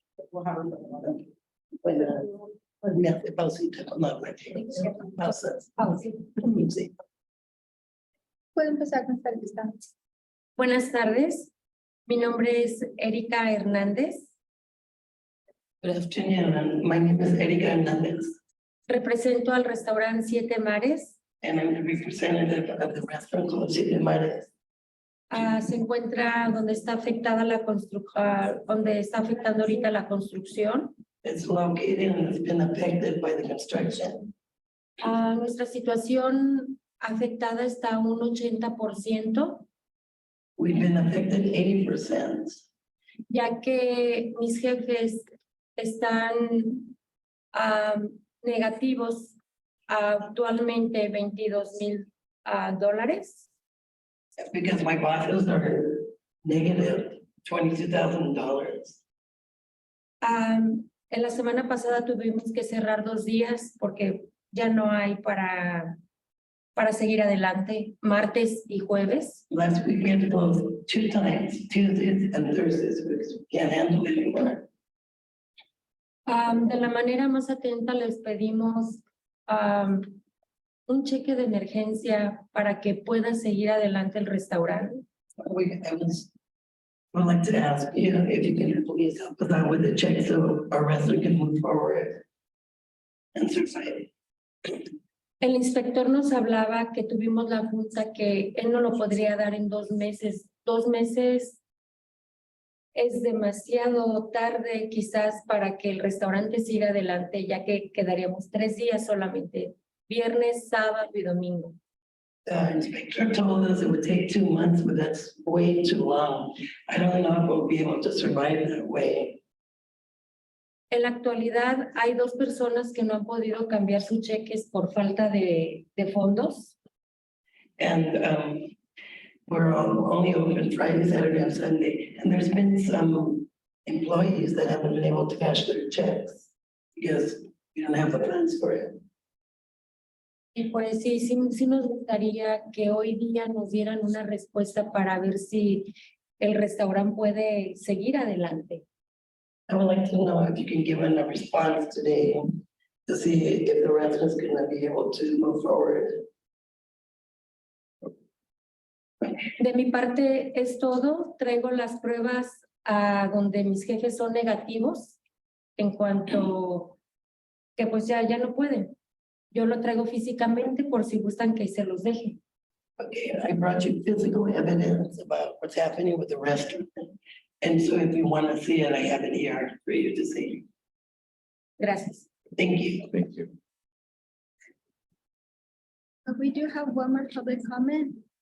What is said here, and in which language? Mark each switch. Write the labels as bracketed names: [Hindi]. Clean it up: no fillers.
[English] We'll have her. [Spanish] me hace pausita con la pausas. Sí. Puede empezar con esta lista. Buenas tardes, mi nombre es Erika Hernández, [English] Good afternoon, and my name is Erika Hernandez, [Spanish] represento al restaurante Siete Mares. [English] and I'm the representative of the restaurant called Siete Mares. [Spanish] Se encuentra donde está afectada la donde está afectando ahorita la construcción. [English] It's located and it's been affected by the construction. [Spanish] Nuestra situación afectada está un 80%, [English] We've been affected 80%. [Spanish] ya que mis jefes están negativos actualmente $22,000. [English] Because my bosses are negative $22,000. [Spanish] En la semana pasada tuvimos que cerrar 2 días porque ya no hay para seguir adelante, martes y jueves. [English] Last week we had to close 2 times, Tuesdays and Thursdays, because we can't handle it anymore. [Spanish] De la manera más atenta les pedimos un cheque de emergencia para que pueda seguir adelante el restaurante. [English] Would like to ask you if you can please help us out with the check so our restaurant can move forward and survive. [Spanish] El inspector nos hablaba que tuvimos la junta que él no lo podría dar en 2 meses. 2 meses es demasiado tarde quizás para que el restaurante siga adelante, ya que quedaríamos 3 días solamente, viernes, sábado y domingo. [English] The inspector told us it would take 2 months, but that's way too long. I don't know if we'll be able to survive that way. [Spanish] En la actualidad hay 2 personas que no han podido cambiar sus cheques por falta de fondos. [English] And we're only open Friday, Saturday, and Sunday. And there's been some employees that haven't been able to cash their checks because we don't have the funds for it. [Spanish] Y pues sí nos gustaría que hoy día nos dieran una respuesta para ver si el restaurante puede seguir adelante. [English] I would like to know if you can give them a response today to see if the residents are gonna be able to move forward. [Spanish] De mi parte es todo. Traigo las pruebas a donde mis jefes son negativos en cuanto que pues ya no pueden. Yo lo traigo físicamente por si gustan que se los deje. [English] Okay, I brought you physical evidence about what's happening with the restaurant. And so if you want to see it, I have it here for you to see. [Spanish] Gracias. [English] Thank you. Thank you. We do have one more public comment.